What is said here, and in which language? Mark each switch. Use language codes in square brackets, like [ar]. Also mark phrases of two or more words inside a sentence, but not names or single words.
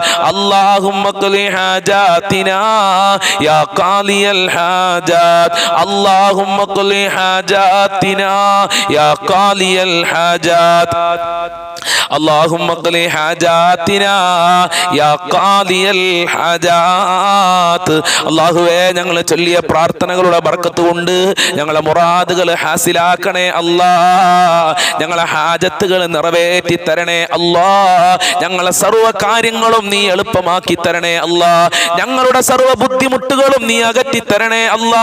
[ar] اللهم اقض حاجاتنا يا قاضي الحاجات. اللهم اقض حاجاتنا يا قاضي الحاجات. اللهم اقض حاجاتنا يا قاضي الحاجات. [ml] അല്ലാഹുവേ ഞങ്ങൾ ചൊല്ലിയ പ്രാർത്ഥനകളുടെ ബർക്കത്ത് കൊണ്ട് ഞങ്ങളെ മുറാദുകൾ ഹാസിലാക്കണേ അല്ലാ. ഞങ്ങളെ ഹാജത്തുകൾ നിറവേറ്റി തരണേ അല്ലാ. ഞങ്ങളെ സർവ്വ കാര്യങ്ങളും നീ എളുപ്പമാക്കി തരണേ അല്ലാ. ഞങ്ങളുടെ സർവ്വ ബുദ്ധിമുട്ടുകളും നീ അകറ്റി തരണേ അല്ലാ.